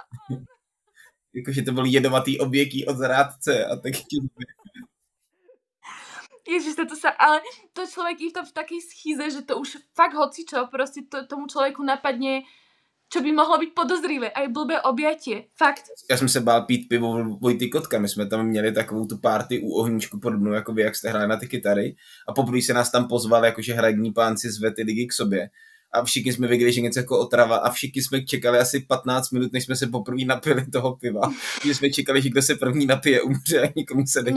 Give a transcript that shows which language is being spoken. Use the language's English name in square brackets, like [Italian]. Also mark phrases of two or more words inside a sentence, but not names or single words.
[Czech] Jakože to bol jedovatý obětí od zrádce a tak... [Slovak] Ježiš, ale to človek je v takej schýze, že to už fakt hocičo, proste tomu človeku napadne, čo by mohlo být podozrivé, aj blbé objatie, fakt. [Czech] Já jsem se bál pít pivo Vojty Kotka, my jsme tam měli takovou tu party u ohníčku podobnou, jako vy, jak jste hráli na ty kytary a poprvé se nás tam pozval, jakože hradní pánci zve ty lidi k sobě a všichni jsme věděli, že něco jako otrava a všichni jsme čekali asi 15 minut, než jsme se poprvé napili toho piva, že jsme čekali, že kdo se první napije, umře a nikomu se nechtělo.